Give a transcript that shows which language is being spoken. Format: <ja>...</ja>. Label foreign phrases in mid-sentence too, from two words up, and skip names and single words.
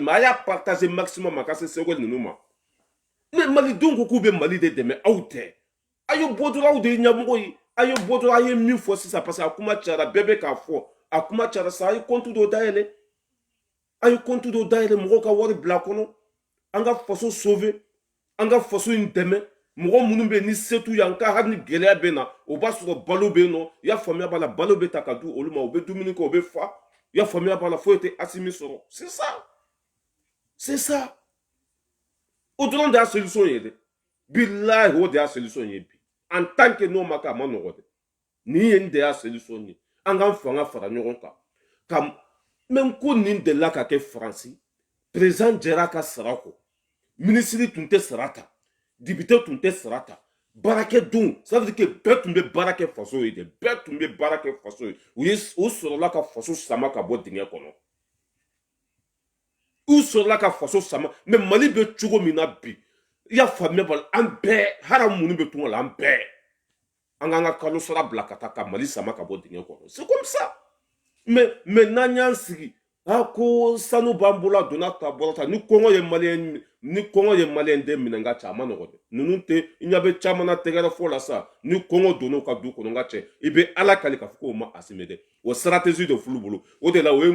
<bm>ma a y'a</bm> <fr>partager maximum</fr> <bm>a ka se Sogɛl ninnu ma mais malidenw ko k'u bɛ Mali de dɛmɛ aw tɛ a ye bɔ dɔrɔn aw de ye ɲɛmɔgɔ ye a ye bɔ dɔrɔn a ye min fɔ sisan</bm> <fr>parce que</fr> <bm>a kuma cayara bɛɛ bɛ k'a fɔ a kuma cayara sa a ye compte dɔ dayɛlɛ a ye compte dɔ dayɛlɛ mɔgɔw ka wari bila a kɔnɔ an ka faso sauver an ka faso in dɛmɛ mɔgɔ minnu bɛ yen ni se t'u ye an ka hali ni gɛlɛya bɛ na o b'a sɔrɔ balo bɛ yen nɔ i y'a faamuya b'a la balo bɛ ta ka di olu ma u bɛ dumuni kɛ u bɛ fa i y'a faamuya b'a la foyi tɛ Asimi sɔrɔ</bm> <fr>c'est ça</fr> <bm>o dɔrɔn de y'a solution ye dɛ bilahi o de y'a solution ye bi</bm> <fr>en tant que</fr> <bm>n'o ma kɛ a ma nɔgɔ dɛ nin ye nin de y'a solution ye an k'an fanga fara ɲɔgɔn kan ka même ko nin delila ka kɛ Faransi président jɛra a ka sara kɔ minisiri tun tɛ sara ta député tun tɛ sara ta baarakɛdenw</bm> <fr>ça veut dire que</fr> <bm>bɛɛ tun bɛ baara kɛ faso ye dɛ bɛɛ tun bɛ baara kɛ faso ye u sɔrɔla ka faso sama ka bɔ dingɛ kɔnɔ u sɔrɔla ka faso sama mais Mali bɛ cogo min na bi i y'a faamuya b'a la an bɛɛ hali minnu bɛ tunga la an bɛɛ an k'an ka kalo sara bila ka taa ka Mali sama ka bɔ dingɛ kɔnɔ</bm> <fr>c'est comme ça mais</fr> <bm>n'an y'an sigi ko sanu b'an bolo a donna ta bɔra ta ni kɔngɔ ye maliyɛn den minɛ n ka cɛ a ma nɔgɔ dɛ ninnu tɛ i ɲɛ bɛ caman na tɛgɛrɛ fɔ la sa ni kɔngɔ donna u ka du kɔnɔ n ka cɛ i bɛ ala kali k'a fɔ k'o ma Asimi dɛ o stratégie de fulu bolo o de la o ye</bm>